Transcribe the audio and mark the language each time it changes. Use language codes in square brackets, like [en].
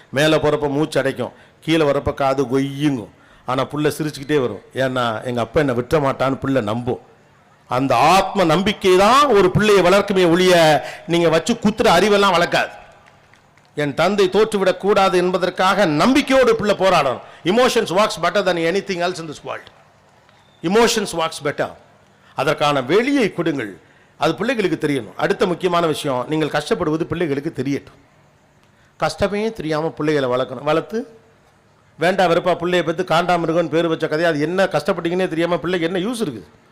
[ta] மேலே போகிறப்ப மூச்சு அடைக்கும், கீழே வரப்போ காது கொய்யுங்கும். ஆனால் புள்ள சிரிச்சுக்கிட்டே வரும். ஏன்னா எங்கள் அப்பா என்னை விட்ட மாட்டான்னு பிள்ளை நம்பும். அந்த ஆத்ம நம்பிக்கை தான் ஒரு பிள்ளையை வளர்க்குமே ஒழிய நீங்கள் வச்சு குத்துற அறிவெல்லாம் வளர்க்காது. என் தந்தை தோற்றுவிடக் கூடாது என்பதற்காக நம்பிக்கையோடு பிள்ளை போராடணும். [en] Emotions works better than anything else in this world. Emotions works better. [ta] அதற்கான வெளியை கொடுங்கள், அது பிள்ளைகளுக்கு தெரியணும். அடுத்த முக்கியமான விஷயம், நீங்கள் கஷ்டப்படுவது பிள்ளைகளுக்கு தெரியட்டும். கஷ்டமே தெரியாமல் பிள்ளைகளை வளர்க்கணும். வளர்த்து வேண்டாம் வெறுப்பா பிள்ளையை பற்றி காண்டாமிருகன்னு பேர் வச்ச கதையை, அது என்ன கஷ்டப்பட்டீங்கன்னே தெரியாமல் பிள்ளைக்கு என்ன யூஸ் இருக்குது?